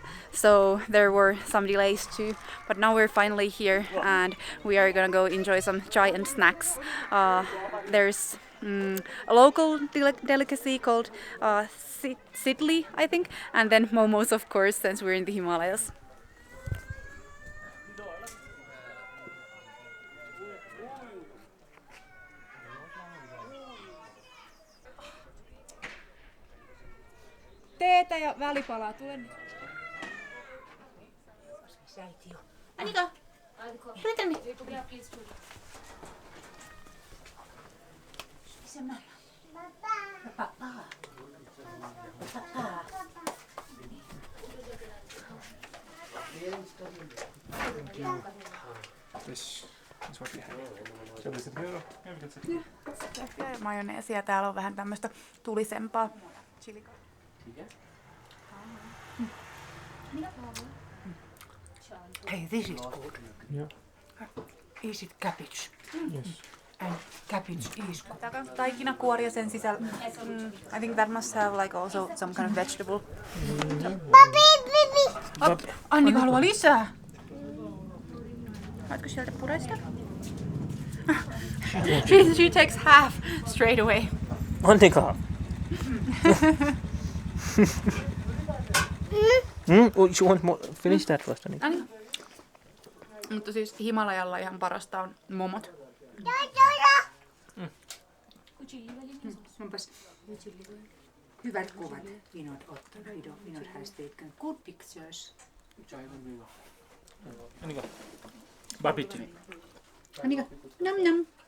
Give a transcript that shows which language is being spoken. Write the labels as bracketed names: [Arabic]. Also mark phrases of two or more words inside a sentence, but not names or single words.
[English] So there were some delays too. But now we're finally here, and we are gonna go enjoy some chai and snacks. There's a local delicacy called siddu, I think, and then momos, of course, since we're in the Himalayas. [Finnish] Teetä ja välipalaa, tule nyt. Annika, tule tänne. [English] This is what we have. Shall we sit here? Yeah, we can sit here. [Finnish] Ja majoneesia. Täällä on vähän tämmöistä tulisempaa chilikaa. [English] Hey, this is good. Yeah. Is it cabbage? Yes. And cabbage is good. [Finnish] Taikinakuoria sen sisällä. [English] I think that must have like also some kind of vegetable. [Finnish] Annika haluaa lisää. Haluatko sieltä puresta? [English] She takes half straight away. Annika! Oh, you want more? Finish that first, Annika. [Finnish] Mutta siis Himalajalla ihan parasta on momot. Onpas hyvät kuvat. Vinod ottanut. [English] Vinod has taken good pictures. Annika. Barbecue. Annika, nom nom.